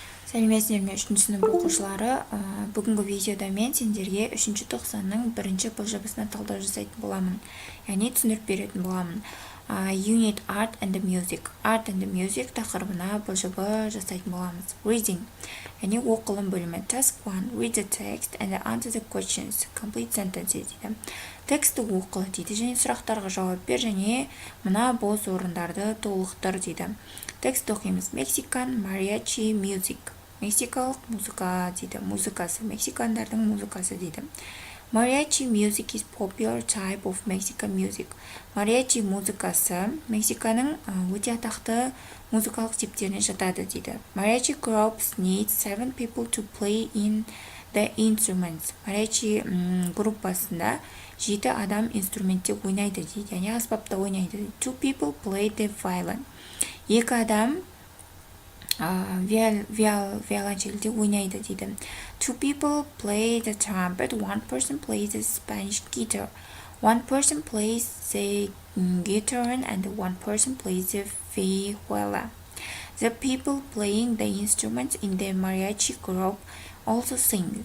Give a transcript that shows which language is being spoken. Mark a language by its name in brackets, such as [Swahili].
[Kazakh] Сәлеметсіздер ме 3-ші сынып оқушылары. Бүгінгі видеода мен сендерге 3-ші тоқсанның бірінші бұлжабысына талдау жасайтын боламын. Яғни түсініп беретін боламын. [English] Unit Art and Music. [Kazakh] Art and Music тақырыбына бұлжабы жасайтын боламыз. Reading. Яғни оқылым бөлімі. Task 1. [English] Read the text and answer the questions. Complete sentences дейді. [Kazakh] Тексті оқыл дейді және сұрақтарға жауап бер және мына бос орындарды толықтыр дейді. Текст оқимыз. [English] Mexican mariachi music. [Kazakh] Мексикалық музыка дейді. Музыкасы. Мексикандардың музыкасы дейді. [English] Mariachi music is popular type of Mexican music. [Kazakh] Mariachi музыкасы Мексиканың өте атақты музыкалық типтеріне жатады дейді. [English] Mariachi groups need 7 people to play in the instruments. [Kazakh] Mariachi группасында 7 адам инструментте ойнайды дейді. Яғни аспапта ойнайды. [English] 2 people play the violin. [Kazakh] 2 адам виолончельде ойнайды дейді. [English] 2 people play the trumpet, 1 person plays the Spanish guitar. 1 person plays the guitar and 1 person plays the vihuela. The people playing the instruments in the mariachi group also sing.